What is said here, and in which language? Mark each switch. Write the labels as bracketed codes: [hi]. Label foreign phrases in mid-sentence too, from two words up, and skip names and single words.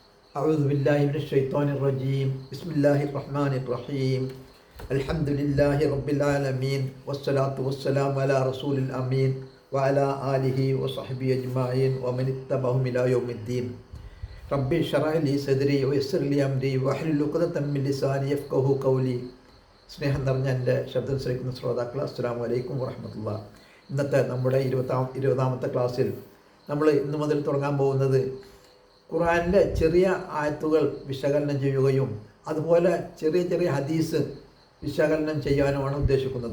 [ar] أعوذ بالله من الشيطان الرجيم بسم الله الرحمن الرحيم الحمد لله رب العالمين والصلاة والسلام على رسول الأمين وعلى آله وصحبه أجمعين ومن اتبعهم إلى يوم الدين ربي اشرح لي صدري ويسر لي أمري واحلل عقدة من لساني يفقهوا قولي [ml] സ്നേഹം നിറഞ്ഞ എൻ്റെ ശബ്ദം ശ്രവിക്കുന്ന ശ്രോതാക്കൾ [ar] السلام عليكم ورحمة الله. [ml] ഇന്നത്തെ നമ്മുടെ ഇരുപതാമത്തെ ക്ലാസ്സിൽ നമ്മൾ ഇന്നു മുതൽ തുടങ്ങാൻ പോകുന്നത് ഖുർആനിലെ ചെറിയ ആയത്തുകൾ വിശകലനം ചെയ്യുകയും അതുപോലെ ചെറിയ ചെറിയ ഹദീസ് വിശകലനം ചെയ്യാനുമാണ് ഉദ്ദേശിക്കുന്നത്.